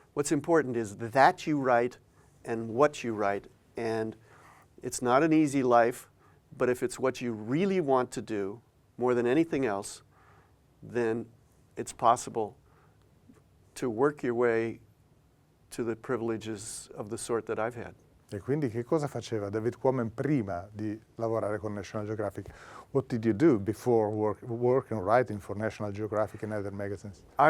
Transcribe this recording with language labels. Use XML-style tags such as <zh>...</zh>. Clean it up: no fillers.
<en>What's important is that you write and what you write. And it's not an easy life, but if it's what you really want to do more than anything else, then it's possible to work your way to the privileges of the sort that I've had.</en> <it>E quindi che cosa faceva David Quammen prima di lavorare con National Geographic?</it> <en>What did you do before work and writing for National Geographic and other magazines?</en>